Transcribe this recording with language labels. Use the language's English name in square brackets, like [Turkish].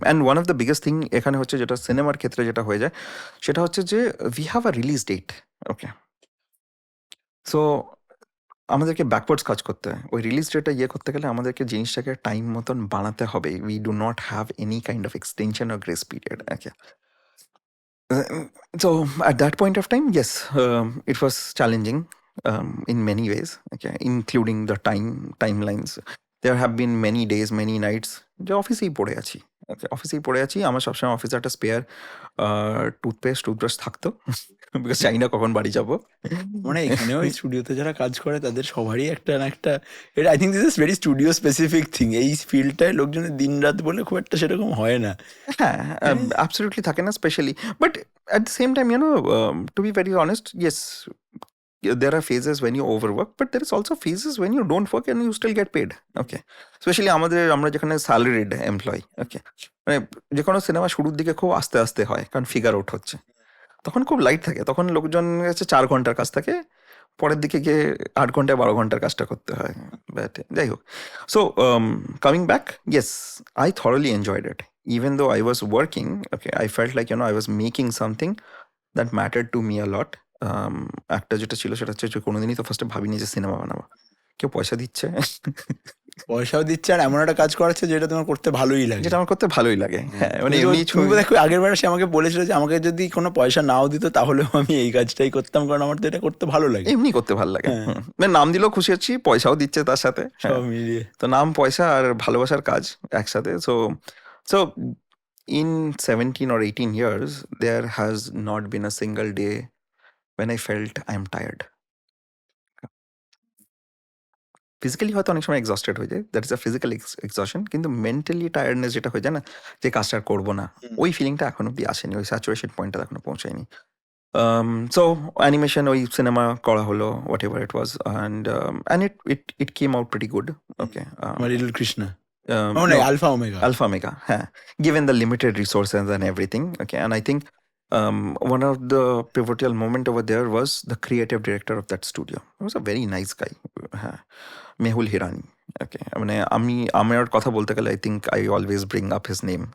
[Bangla] And one of the biggest thing এখানে হচ্ছে, যেটা সিনেমার ক্ষেত্রে যেটা হয়ে যায়, সেটা হচ্ছে যে [English] We have a release date. [Bangla] Okay, so আমাদেরকে ব্যাকওয়ার্ডস কাজ করতে হয়। ওই রিলিজ ডেটটা করতে গেলে আমাদেরকে জিনিসটাকে টাইম মতন বানাতে হবে। [English] We do not have any kind of extension or grace period. Okay, so at that point of time, yes, it was challenging in many ways. Okay, including the timelines. There have been many days, many nights [Bangla] যে অফিসেই পড়ে আছি। ওকে, অফিসেই পড়ে আছি। আমার সবসময় অফিসে একটা স্পেয়ার টুথব্রাশ থাকতো, বিকজ জানি না কখন বাড়ি যাবো। মানে এখানেও এই স্টুডিওতে যারা কাজ করে তাদের সবারই একটা না একটা, এটা [English] I think this is very studio specific thing. [Bangla] এই ফিল্ডটায় লোকজনের দিন রাত বলে খুব একটা সেরকম হয় না। হ্যাঁ, absolutely থাকে না, specially. [English] But at the same time, to be very honest, yes, there are phases when you overwork, but there is also phases when you don't work and you still get paid. [Bangla] Okay, specially আমরা যেখানে salaried employee. ওকে, মানে যে কোনো cinema শুরুর দিকে খুব আস্তে আস্তে হয়, কারণ ফিগার আউট হচ্ছে, তখন খুব লাইট থাকে। তখন লোকজন কাছে 4 ঘন্টার কাজ থাকে, পরের দিকে গিয়ে 8 ঘন্টায় 12 ঘন্টার কাজটা করতে হয়। বাট যাই হোক, [English] So coming back, yes, I thoroughly enjoyed it. Even though I was working, okay, I felt like, I was making something that mattered to me a lot. [Bangla] একটা যেটা ছিল সেটা হচ্ছে যে কোনোদিনই তো ফার্স্টে ভাবিনি যে সিনেমা বানাবো। কেউ পয়সা দিচ্ছে, পয়সাও দিচ্ছে আর এমন একটা কাজ করাচ্ছে যেটা তোমার করতে ভালোই লাগে। যেটা আমার করতে ভালোই লাগে। হ্যাঁ, মানে তুমি এমনি তুমি দেখো আগের বার সে আমাকে বলেছিল যে আমাকে যদি কোনো পয়সা নাও দিত তাহলেও আমি এই কাজটাই করতাম, কারণ আমার তো এটা করতে ভালো লাগে। এমনি করতে ভালো লাগে। মানে নাম দিলেও খুশি হচ্ছি, পয়সাও দিচ্ছে তার সাথে। সব মিলিয়ে তো নাম, পয়সা আর ভালোবাসার কাজ একসাথে। [English] So in 17 or 18 years, there has not been a single day when I felt I am tired. [Bangla] Physically হয়তো অনেক সময় এক্সস্টেড হয়ে যায়, [English] that is a physical exertion, [Bangla] কিন্তু মেন্টালি টায়ার্ডনেস যেটা হয়ে যায় না, যে কাজটা আর করবো না, ওই ফিলিংটা এখন অব্দি আসেনি, ওই স্যাচুরেশন পয়েন্টটা এখনো পৌঁছায়নি। [English] so animation, [Bangla] ওই সিনেমা করা হলো, [English] Whatever it was, and it came out pretty good. Okay, [Bangla] আমার little Krishna, alpha omega. [English] Alpha Mega, given the limited resources and everything. Okay, and I think one of the pivotal moment over there was the creative director of that studio. He was a very nice guy, Mehul Hirani. Okay, [Bangla] মানে আমার কথা বলতে গেলে [English] I think I always bring up his name.